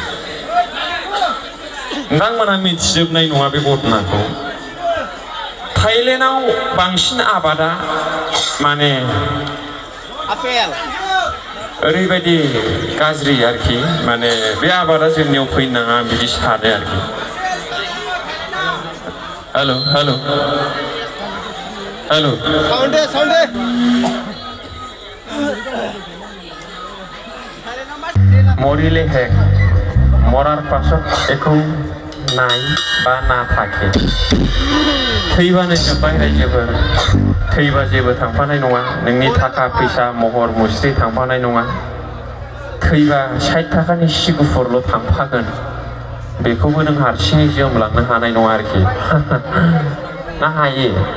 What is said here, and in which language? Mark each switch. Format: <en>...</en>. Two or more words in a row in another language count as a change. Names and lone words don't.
<brx>नोंथांमोना मिथिजोबनाय नङा बे घटनाखौ थाइलेण्डआव बांसिन आबादा माने ओरैबायदि गाज्रि आरोखि माने बे आबादा जोंनियाव फैनो नाङा बिदि सानो आरोखि</brx> <en>hello hello hello'</en> <as>মৰিলে শেষ মৰাৰ পাছত একো নাই বা</as> <brx>নাথাকে थैबानो जोब्बाय रायजोफोर थैबा जेबो थांफानाय नङा नोंनि थाखा फैसा महर मुस्रि थांफानाय नङा थैबा 60 थाखानि सि गुफुरल' थांफागोन बेखौबो नों हारसिङै जोमलांनो हानाय नङा आरोखि ना हायो</brx>